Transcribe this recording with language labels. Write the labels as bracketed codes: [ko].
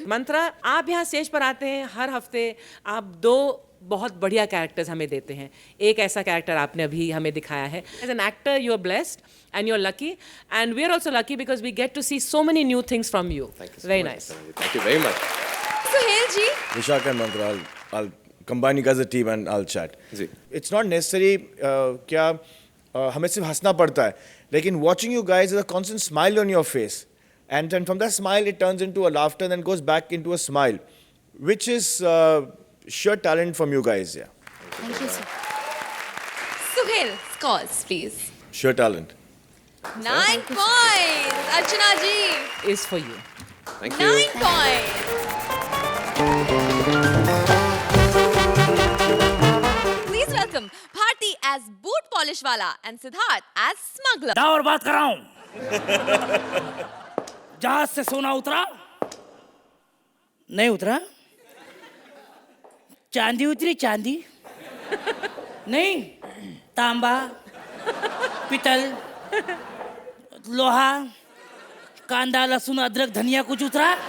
[hi] मंत्रा, आप यहाँ स्टेज पर आते हैं हर हफ्ते, आप 2 बहुत बढ़िया कैरेक्टर्स हमें देते हैं। एक ऐसा कैरेक्टर आपने अभी हमें दिखाया है। [en] As an actor you are blessed and you are lucky, and we are also lucky because we get to see so many new things from you. Very nice. Thank you very much. [hi] Suhail ji. [en] Vishak and Mantra, I'll combine you guys as a team and I'll chat. [hi] Ji. [en] It's not necessary [hi] क्या हमें सिर्फ हंसना पड़ता है, लेकिन [en] watching you guys is a constant smile on your face, and then from that smile it turns into a laughter and then goes back into a smile, which is sheer talent from you guys. Yeah, Thank you, sir. Suhail, scores please. sheer talent. 9 points. Archana ji. Is for you. Thank you. 9 points. Please welcome Bharti as boot polish wala and Siddharth as smuggler. [hi] और बात कर रहा हूं। जहाज से सोना उतरा नहीं उतरा, चांदी उतरी, चांदी नहीं, तांबा, पितल, लोहा, कांदा, लहसुन, अदरक, धनिया कुछ उतरा?